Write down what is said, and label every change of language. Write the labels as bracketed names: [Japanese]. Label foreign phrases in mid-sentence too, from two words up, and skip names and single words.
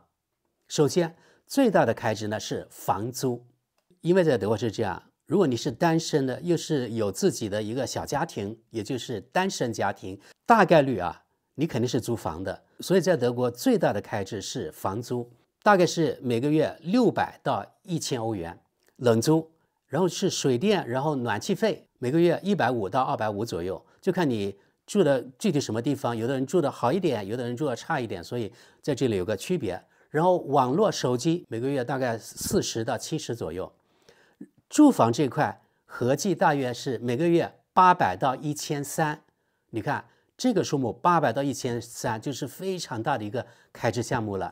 [Chinese] 首先，最大的開支呢是房租，因為在德國是這樣，如果你是单身的，又是有自己的一個小家庭，也就是單身家庭，大概率啊，你肯定是租房的。所以在德國最大的開支是房租，大概是每個月600到1000歐元冷租，然後是水電，然後暖氣費每個月150到250左右，就看你住的具體什麼地方，有的人住的好一點，有的人住的差一點，所以在這裡有個區別。然後網絡手機每個月大概40到70左右，住房這塊合計大約是每個月800到1300，你看這個數目800到1300就是非常大的一個開支項目了。